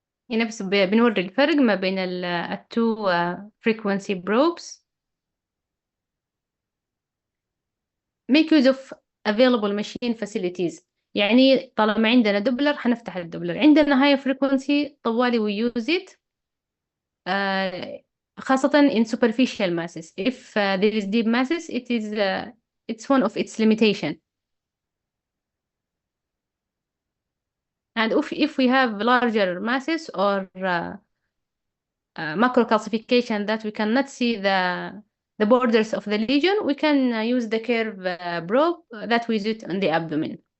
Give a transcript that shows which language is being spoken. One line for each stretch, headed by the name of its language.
Arabic: هنا بس بنوري الفرق ما بين ال
English: two frequency probes. Make use of available machine facilities.
Arabic: يعني طالما عندنا دوبلر حنفتح الدوبلر، عندنا
English: high frequency
Arabic: طوالي
English: we use it
Arabic: خاصة
English: in superficial masses. If there is deep masses, it's one of its limitation. And if we have larger masses or macro calcification that we cannot see the borders of the lesion, we can use the curve probe that we use on the abdomen.